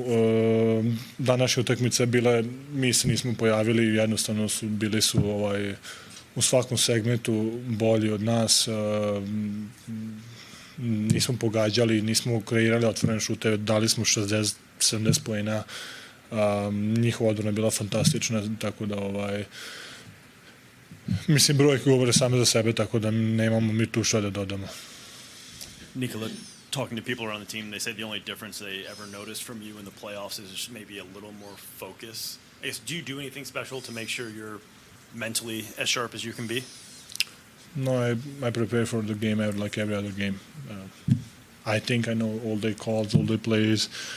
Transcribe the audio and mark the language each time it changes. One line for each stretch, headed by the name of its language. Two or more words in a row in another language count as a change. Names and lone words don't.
Serbian: Današnja utakmica je bila, mi se nismo pojavili, jednostavno bili su u svakom segmentu bolji od nas, nismo pogađali, nismo kreirali otvorene šuteve, dali smo 60-70 poena, njihova odbrana je bila fantastična, tako da mislim, brojke govore same za sebe, tako da nemamo mi tu što da dodamo.
English: Nikola, talking to people around the team, they say the only difference they ever noticed from you in the playoffs is maybe a little more focus. I guess, do you do anything special to make sure you're mentally as sharp as you can be? No, I prepare for the game like every other game. I think I know all their calls, all their plays.